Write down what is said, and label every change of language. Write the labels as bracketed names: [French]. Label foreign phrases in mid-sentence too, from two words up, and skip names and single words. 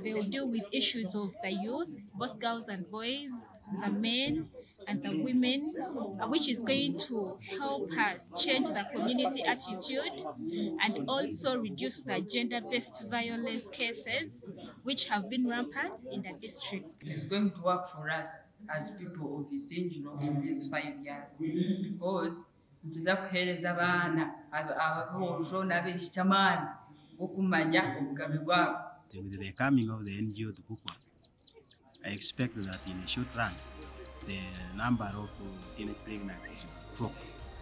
[English] They will deal with issues of the youth, both girls and boys, the men and the women, which is going to help us change the community attitude and also reduce the gender-based violence cases which have been rampant in the district. It is going to work for us as people of Isinjiro in these 5 years, because [Nyankole] ntiza kuhereza abaana ababoojo n'abekikyamaani okumanya obugabe bwabo. [English] With the coming of the NGO to Kukwa, I expect that in a short run, the number of teenage pregnancies will drop.